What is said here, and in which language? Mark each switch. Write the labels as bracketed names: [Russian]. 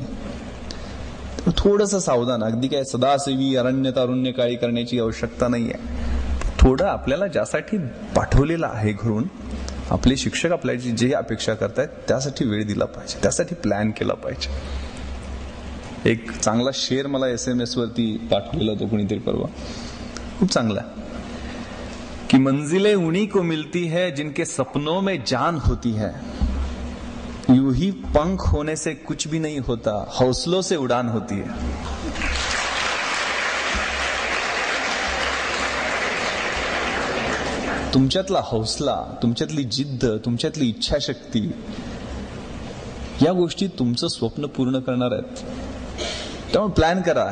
[Marathi] थोडंसं सावधान. अगदी काय सदासेवी अरण्य तारुण्य काळी करण्याची आवश्यकता नाहीये. थोडं आपल्याला ज्यासाठी पाठवलेलं आहे घरून, आपले शिक्षक आपल्याची जे अपेक्षा करतायत त्यासाठी वेळ दिला पाहिजे, त्यासाठी प्लॅन केला पाहिजे. एक चांगला शेर मला SMS वरती पाठवलेला होता कोणीतरी परवा, खूप चांगला, कि [Hindi] मंजिलें उन्हीं को मिलती है जिनके सपनों में जान होती है, यूं ही पंख होने से कुछ भी नहीं होता, हौसलों से उड़ान होती है. [Marathi] तुमच्यातला हौसला, तुमच्यातली जिद्द, तुमच्यातली इच्छाशक्ती, या गोष्टी तुमचं स्वप्न पूर्ण करणार आहेत. त्यामुळे प्लॅन करा.